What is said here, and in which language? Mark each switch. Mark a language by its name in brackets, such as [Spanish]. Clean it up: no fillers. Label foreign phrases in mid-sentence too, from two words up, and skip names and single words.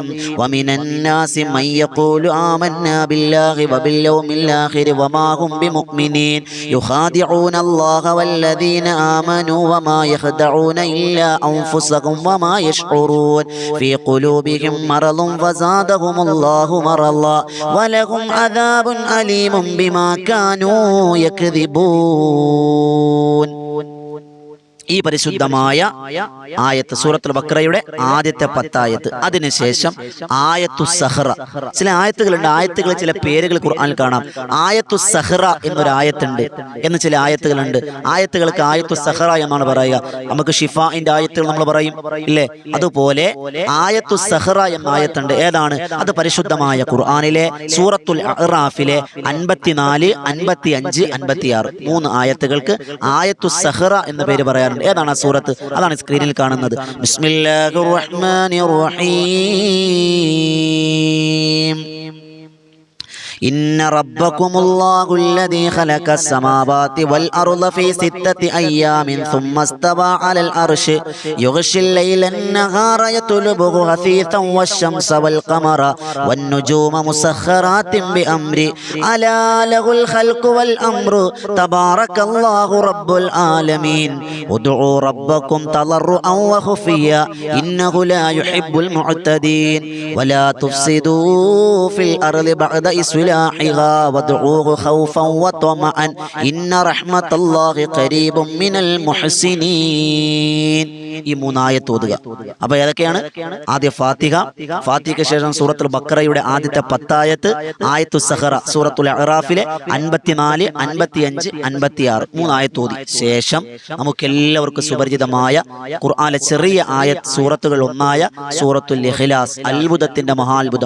[Arabic] ومن الناس من يقول آمنا بالله وباليوم الآخر وما هم بمؤمنين يخادعون الله والذين آمنوا وما يخدعون إلا أنفسهم وما يشعرون في قلوبهم مرض فزادهم الله مرضا ولهم عذاب أليم بما كانوا يكذبون. [Malayalam] ഈ പരിശുദ്ധമായ ആയത്ത് സൂറത്തുൽ ബഖറയുടെ ആദ്യത്തെ 10 ആയത്ത്. അതിനുശേഷം ആയത്തു സഹ്റ. ചില ആയത്തുകളുണ്ട്, ആയത്തുകൾ ചില പേരുകൾ ഖുർആനിൽ കാണാം. ആയത്തു സഹ്റ എന്നൊരു ആയത്തുണ്ട് എന്ന് ചില ആയത്തുകളുണ്ട്. ആയത്തുകൾക്ക് ആയത്തു സഹ്റ എന്നാണ് പറയുക. നമുക്ക് ഷിഫാഇന്റെ ആയത്തുകൾ നമ്മൾ പറയും ഇല്ലേ? അതുപോലെ ആയത്തു സഹ്റ എന്ന ആയത്തുണ്ട്. ഏതാണ് അത്? പരിശുദ്ധമായ ഖുർആനിലെ സൂറത്തുൽ അഅ്റാഫിലെ 54, 55, 56 3 ആയത്തുകൾക്ക് ആയത്തു സഹ്റ എന്ന പേര് പറയാറുണ്ട്. ഏതാണ് ആ സൂറത്ത്? അതാണ് സ്ക്രീനിൽ കാണുന്നത്. [Arabic] بسم الله الرحمن الرحيم إن ربكم الله الذي خلق السماوات والأرض في 6 أيام ثم استوى على العرش يغشي الليل النهار يطلبه حثيثا والشمس والقمر والنجوم مسخرات بأمره ألا له الخلق والأمر تبارك الله رب العالمين ادعوا ربكم تضرعا وخفيا إنه لا يحب المعتدين ولا تفسدوا في الأرض بعد إصلاحها وادعوه خوفا وطمعا إن رحمة الله قريب من المحسنين. [Malayalam] ഈ 3 ആയത്ത് ഓതുക. അപ്പോൾ ഏതൊക്കെയാണ്? ആദ്യ ഫാത്തിഹ, ഫാത്തിഹയ്ക്ക് ശേഷം സൂറത്തുൽ ബഖറയുടെ ആദ്യത്തെ 10 ആയത്ത്, ആയത്തു സഹ്റ സൂറത്തുൽ അഅ്റാഫിലെ 54, 55, 56 3 ആയത്ത് ഓതി ശേഷം നമുക്കെല്ലാവർക്കും സുപരിചിതമായ ഖുർആനിലെ ചെറിയ ആയത്ത് സൂറത്തുകൾ ഒന്നായ സൂറത്തുൽ ഇഖ്ലാസ്, അത്ഭുതത്തിന്റെ മഹാത്ഭുതം.